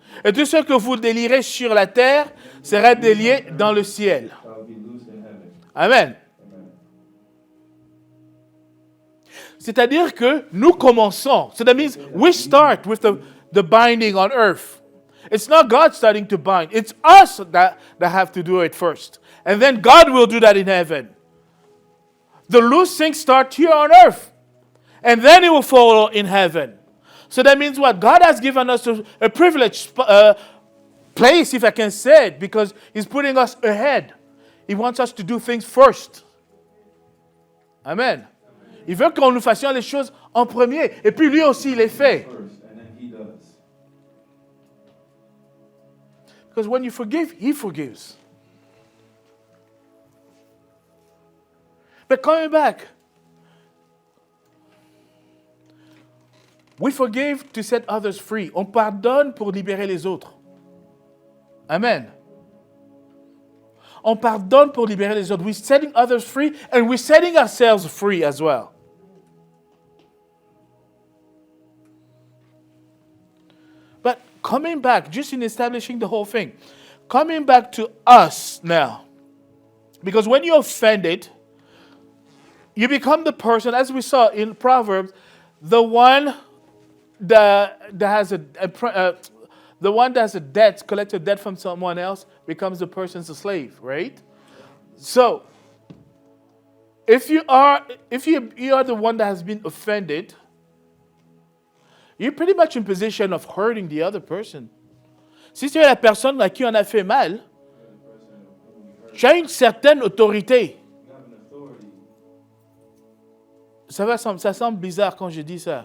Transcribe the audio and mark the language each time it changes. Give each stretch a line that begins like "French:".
French: Et tout ce que vous délirez sur la terre sera délié dans le ciel.
English: Shall be loosed in heaven. Amen. Amen.
French: C'est-à-dire que nous commençons.
English: So that means we start with the binding on earth. It's not God starting to bind. It's us that have to do it first. And then God will do that in heaven. The loosing starts here on earth. And then it will follow in heaven. So that means what? God has given us a privileged place, if I can say it, because He's putting us ahead. He wants us to do things first. Amen.
French: Il veut qu'on nous fassions les choses en premier. Et puis lui aussi, il les fait.
English: First, and then he does. Because when you forgive, He forgives. But coming back, we forgive to set others free.
French: On pardonne pour libérer les autres. Amen. On pardonne pour libérer les autres.
English: We're setting others free and we're setting ourselves free as well. But coming back, just in establishing the whole thing, coming back to us now. Because when you're offended, you become the person, as we saw in Proverbs, the one that has the one that has a debt, collected debt from someone else, becomes the person's a slave, right? So, if you are the one that has been offended, you're pretty much in position of hurting the other person.
French: Si tu es la personne à qui on a fait mal, tu as une certaine autorité.
English: You have an authority.
French: Ça semble bizarre quand je dis ça.